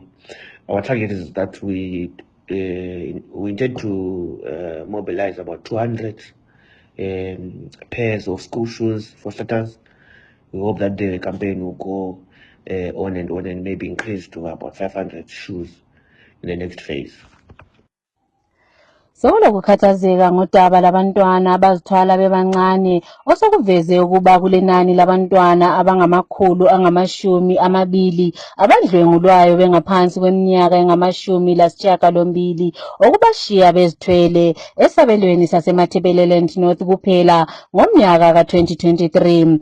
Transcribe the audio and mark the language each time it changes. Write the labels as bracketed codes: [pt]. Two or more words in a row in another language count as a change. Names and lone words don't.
[en] Our target is that we intend to mobilize about 200 pairs of school shoes for starters. We hope that the campaign will go on and maybe increase to about 500 shoes in the next phase. [nd] Sokulokukhathazeka ngodaba labantwana abazithwala bebancane osokuveze ukuba kulenani labantwana abangama220 abadlwengulwayo bengaphansi kweminyaka engama-18 okubashiya bezithwele esabelweni saseMatabeleland North kuphela ngomnyaka ka-2023.